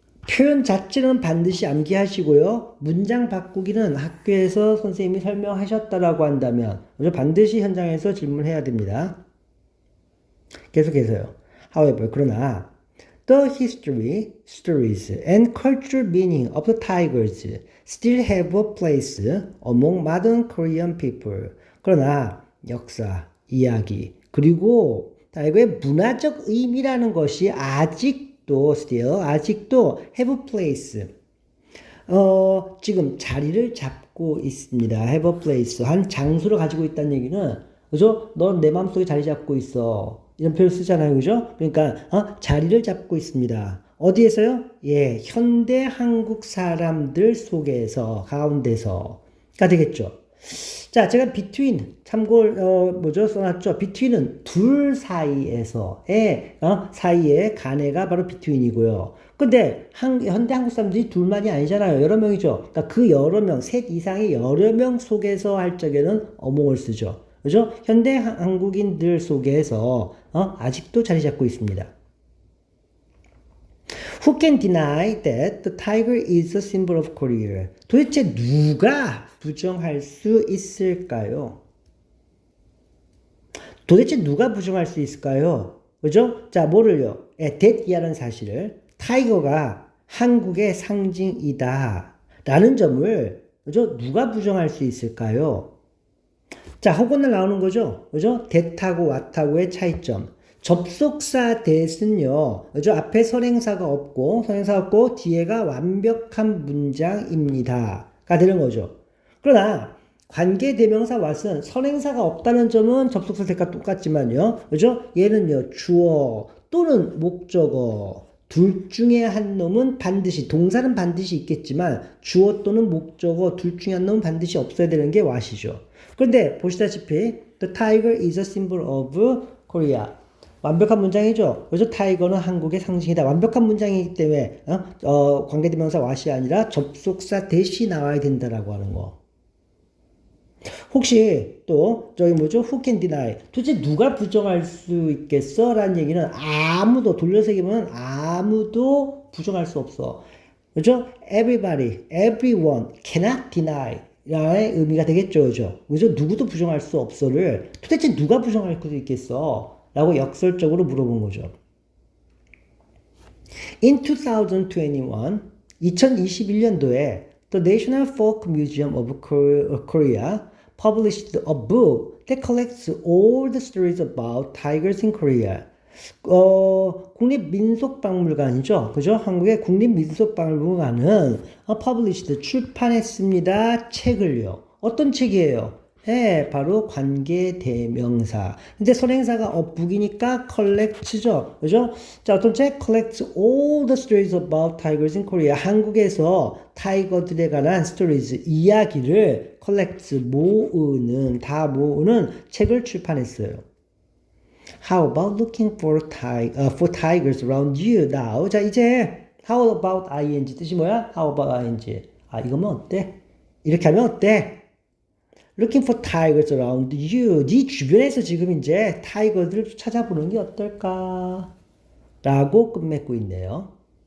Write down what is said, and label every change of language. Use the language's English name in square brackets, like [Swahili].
[Korean] 표현 자체는 반드시 암기하시고요. 문장 바꾸기는 학교에서 선생님이 설명하셨다라고 한다면 반드시 현장에서 질문해야 됩니다. 계속해서요. [English] However, 그러나 the history, stories, and cultural meaning of the tigers still have a place among modern Korean people. [Korean] 그러나 역사, 이야기, 그리고 타이거의 문화적 의미라는 것이 아직도 [English] have a place. [Korean] 지금 자리를 잡고 있습니다. [English] have a place. [Korean] 한 장소를 가지고 있다는 얘기는, 그죠? 넌 내 마음속에 자리 잡고 있어. 이런 표현 쓰잖아요. 그죠? 그러니까, 자리를 잡고 있습니다. 어디에서요? 예, 현대 한국 사람들 속에서, 가운데서가 되겠죠. 자, 제가 between, 써놨죠? between은 둘 사이에서의, 사이에 간애가 바로 between이고요. 근데, 현대 한국 사람들이 둘만이 아니잖아요. 여러 명이죠. 그러니까 그 여러 명, 셋 이상의 여러 명 속에서 할 적에는 어몽을 쓰죠. 그죠? 현대 한국인들 속에서, 아직도 자리 잡고 있습니다. [English] Who can deny that the tiger is a symbol of Korea? [Korean] 도대체 누가 부정할 수 있을까요? 도대체 누가 부정할 수 있을까요? 그죠? 자, 뭐를요? that이라는 사실을 타이거가 한국의 상징이다 라는 점을 그죠? 누가 부정할 수 있을까요? 자, 허건날 나오는 거죠? 그죠? that하고 what하고의 차이점. 접속사 that은요, 그죠? 앞에 선행사가 없고, 뒤에가 완벽한 문장입니다. 가 되는 거죠. 그러나, 관계대명사 what은 선행사가 없다는 점은 접속사 that과 똑같지만요, 그죠? 얘는요, 주어 또는 목적어, 둘 중에 한 놈은 반드시, 동사는 반드시 있겠지만, 주어 또는 목적어 둘 중에 한 놈은 반드시 없어야 되는 게 what이죠. 그런데, 보시다시피, [English] The tiger is a symbol of Korea. [Korean] 완벽한 문장이죠. 그래서 타이거는 한국의 상징이다. 완벽한 문장이기 때문에 관계대명사 what이 아니라 접속사 that이 나와야 된다라고 하는 거. 혹시 또 저기 뭐죠? [English] Who can deny? [Korean] 도대체 누가 부정할 수 있겠어? 라는 얘기는 아무도 돌려서 얘기하면 아무도 부정할 수 없어. 그죠? [English] Everybody, everyone cannot deny. [Korean] 라의 의미가 되겠죠. 그죠? 누구도 부정할 수 없어를 도대체 누가 부정할 수 있겠어? 라고 역설적으로 물어본 거죠. [English] In 2021, [Korean] 2021년도에 [English] The National Folk Museum of Korea published a book that collects all the stories about tigers in Korea. [Korean] 국립민속박물관이죠. 그죠? 한국의 국립민속박물관은 published, 출판했습니다. 책을요. 어떤 책이에요? 네, 바로 관계대명사. 근데 선행사가 북이니까 collect죠. 그죠? 자, 어떤 책? [English] collects all the stories about tigers in Korea. [Korean] 한국에서 타이거들에 관한 stories, 이야기를 collects, 다 모으는 책을 출판했어요. [English] How about looking for tigers around you now? [Korean] 자, 이제 [English] how about ing [Korean] 뜻이 뭐야? [English] How about ing? [Korean] 이거면 어때? 이렇게 하면 어때? [English] Looking for tigers around you. [Korean] 네 주변에서 지금 이제 타이거들을 찾아보는 게 어떨까? 라고 끝맺고 있네요.